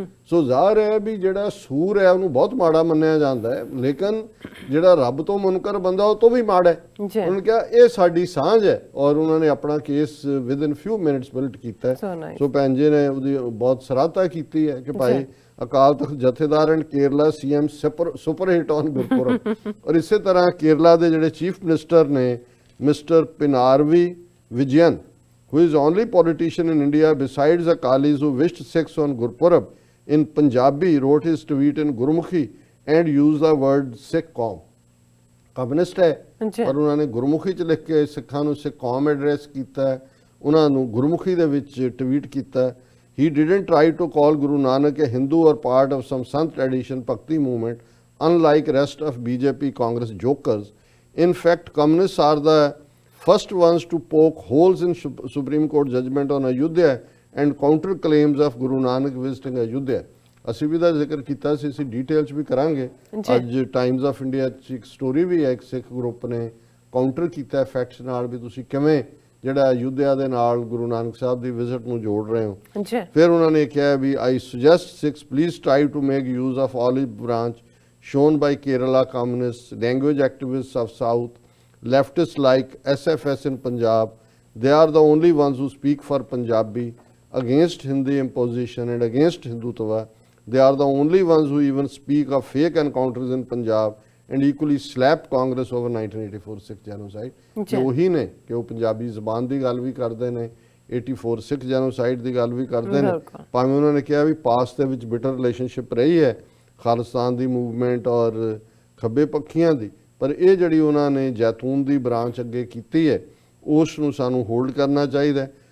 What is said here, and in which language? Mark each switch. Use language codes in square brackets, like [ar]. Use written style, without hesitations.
[pa] ਸੋ ਜ਼ਾਹਰ ਹੈ ਵੀ ਜਿਹੜਾ ਸੂਰ ਹੈ ਉਹਨੂੰ ਬਹੁਤ ਮਾੜਾ ਮੰਨਿਆ ਜਾਂਦਾ ਹੈ, ਲੇਕਿਨ ਜਿਹੜਾ ਰੱਬ ਤੋਂ ਮੁਨਕਰ ਬੰਦਾ ਉਹ ਤੋਂ ਵੀ ਮਾੜਾ ਹੈ। ਉਹਨਾਂ ਨੇ ਕਿਹਾ ਇਹ ਸਾਡੀ ਸਾਂਝ ਹੈ ਔਰ ਉਹਨਾਂ ਨੇ ਆਪਣਾ case within few minutes built ਕੀਤਾ ਹੈ। ਸੋ ਭੈਣ ਜੀ ਨੇ ਉਹਦੀ ਬਹੁਤ ਸਰਾਹਤਾ ਕੀਤੀ ਹੈ ਕਿ ਭਾਈ [en] Akal Takht jathedar and Kerala CM super hit on Gurpurab. [pa] ਔਰ ਇਸੇ ਤਰ੍ਹਾਂ ਕੇਰਲਾ ਦੇ ਜਿਹੜੇ ਚੀਫ ਮਿਨਿਸਟਰ ਨੇ mister ਪਿਨਾਰਵੀ Vijayan, [en] who is only politician in India besides Akalis who wished Sikhs on Gurpurab in Punjabi, wrote his tweet in Gurmukhi and used the word Sikh Qaum। [pa] Communist ਹੈ ਪਰ ਉਹਨਾਂ ਨੇ ਗੁਰਮੁਖੀ 'ਚ ਲਿਖ ਕੇ ਸਿੱਖਾਂ ਨੂੰ ਸਿੱਖ ਕੌਮ ਐਡਰੈਸ ਕੀਤਾ, ਉਹਨਾਂ ਨੂੰ ਗੁਰਮੁਖੀ ਦੇ ਵਿੱਚ ਟਵੀਟ ਕੀਤਾ। [en] He didn't try to call Guru Nanak a Hindu or part of some Sant tradition Bhakti movement, unlike rest of BJP Congress jokers. In fact, communists are the first ones to poke holes in Supreme Court judgment on Ayodhya and counter claims of Guru Nanak visiting Ayodhya। [pa] ਅਸੀਂ ਵੀ ਦਾ ਜ਼ਿਕਰ ਕੀਤਾ ਸੀ, ਅਸੀਂ detail 'ਚ ਵੀ ਕਰਾਂਗੇ। ਅੱਜ Times of India 'ਚ ਇੱਕ story ਵੀ ਹੈ, ਇੱਕ ਸਿੱਖ ਗਰੁੱਪ ਨੇ ਕਾਊਂਟਰ ਕੀਤਾ ਫੈਕਟਸ ਨਾਲ ਵੀ ਤੁਸੀਂ ਕਿਵੇਂ ਜਿਹੜਾ ਅਯੁੱਧਿਆ ਦੇ ਨਾਲ ਗੁਰੂ ਨਾਨਕ ਸਾਹਿਬ ਦੀ ਵਿਜ਼ਿਟ ਨੂੰ ਜੋੜ ਰਹੇ ਹੋ। ਫਿਰ ਉਹਨਾਂ ਨੇ ਕਿਹਾ ਵੀ [en] I suggest Sikhs please try to make use of olive branch shown by Kerala communists, language activists of South, leftists like SFS in Punjab. They are the only ones who speak for Punjabi, against Hindi imposition and against Hindutva. They are the only ones who even speak of fake encounters in Punjab and equally slapped Congress over 1984 Sikh genocide। [pa] ਕਿ ਉਹੀ ਨੇ ਕਿ ਉਹ ਪੰਜਾਬੀ ਜ਼ਬਾਨ ਦੀ ਗੱਲ ਵੀ ਕਰਦੇ ਨੇ, 84 ਸਿੱਖ genocide ਦੀ ਗੱਲ ਵੀ ਕਰਦੇ ਨੇ। ਭਾਵੇਂ ਉਹਨਾਂ ਨੇ ਕਿਹਾ ਵੀ ਪਾਸ ਦੇ ਵਿੱਚ ਬਿਟਰ ਰਿਲੇਸ਼ਨਸ਼ਿਪ ਰਹੀ ਹੈ ਖਾਲਿਸਤਾਨ ਦੀ ਮੂਵਮੈਂਟ ਔਰ ਖੱਬੇ ਪੱਖੀਆਂ ਦੀ, ਪਰ ਇਹ ਜਿਹੜੀ ਉਹਨਾਂ ਨੇ ਜੈਤੂਨ ਦੀ ਬ੍ਰਾਂਚ ਅੱਗੇ ਕੀਤੀ ਹੈ ਉਸ ਨੂੰ ਸਾਨੂੰ ਹੋਲਡ ਕਰਨਾ ਚਾਹੀਦਾ ਹੈ।